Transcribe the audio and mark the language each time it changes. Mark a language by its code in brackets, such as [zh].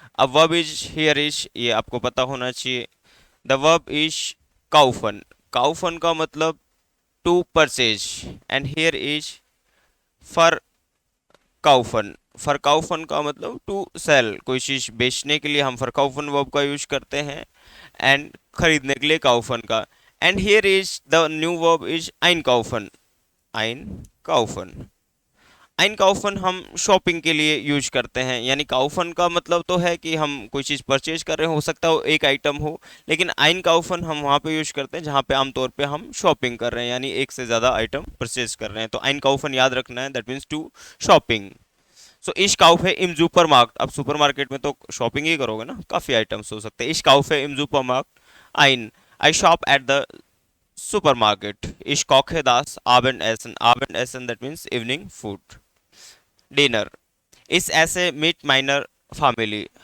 [hi] अब [en] verb is here is, [hi] ये आपको पता होना चाहिए. [en] The verb is kaufen. Kaufen [hi] का मतलब [en] to purchase, and here is verkaufen. [hi] verkaufen का मतलब [en] to sell, [hi] कोई चीज बेचने के लिए हम verkaufen वर्ब का यूज करते हैं, एंड खरीदने के लिए kaufen का. [en] And here is the new verb is einkaufen. [de] einkaufen. [hi] einkaufen हम शॉपिंग के लिए यूज करते हैं, यानी kaufen का मतलब तो है कि हम कोई चीज़ परचेज कर रहे हो सकता है वो एक आइटम हो, लेकिन einkaufen हम वहाँ पे यूज करते हैं जहाँ पे आमतौर पे हम शॉपिंग कर रहे हैं, यानी एक से ज़्यादा आइटम परचेज कर रहे हैं. तो einkaufen याद रखना है, [en] That means to shopping. [hi] सो [de] इश काउफ है इम सुपरमार्केट. [hi] अब सुपरमार्केट में तो शॉपिंग ही करोगे ना, काफ़ी आइटम्स हो सकते हैं. [de] इश काउफ है इम सुपरमार्केट. आइन. [en] I shop at the supermarket. [de] Ich koche das Abendessen. [en] Abendessen, that means evening food. Dinner. [de] Ich esse mit meiner Family.